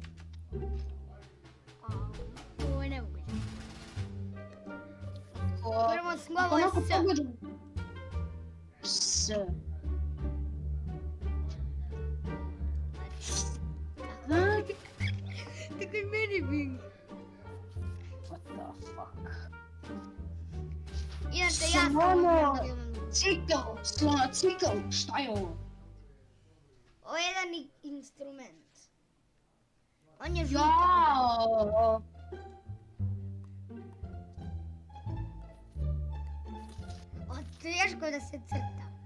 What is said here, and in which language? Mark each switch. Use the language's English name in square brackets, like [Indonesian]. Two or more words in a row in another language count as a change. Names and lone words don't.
[Serbian] Ovo je nemoguće. Prvo slovo je S. S. Tako i meni bing. [English] What the fuck? [Serbian] Inače ja sam Cikl, šta je ovo? ovo je jedan instrument. On je žuta. Jao! Teško da se crta.